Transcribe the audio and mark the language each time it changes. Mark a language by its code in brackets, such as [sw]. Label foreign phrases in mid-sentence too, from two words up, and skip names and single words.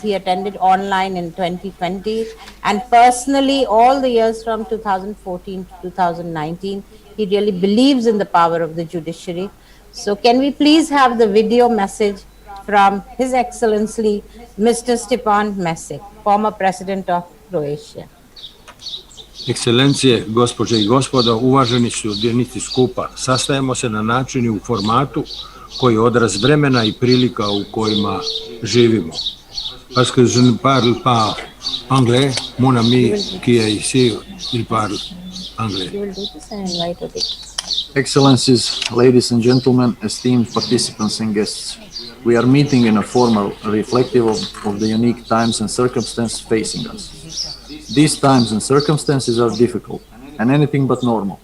[en] He attended online in 2020 and personally all the years from 2014 to 2019. He really believes in the power of the judiciary. So can we please have the video message from His Excellency Mr. Stepan Mesic, former President of Croatia. [hr] Ekscelencije, gospođe i gospodo, uvaženi sudionici skupa, sastajemo se na način i u formatu koji je odraz vremena i prilika u kojima živimo. [fr] Parce que je ne parle pas anglais, mon ami qui est ici, il parle anglais. [en] Excellencies, ladies and gentlemen, esteemed participants and guests, we are meeting in a formal reflective of the unique times and circumstances facing us. These times and circumstances are difficult and anything but normal.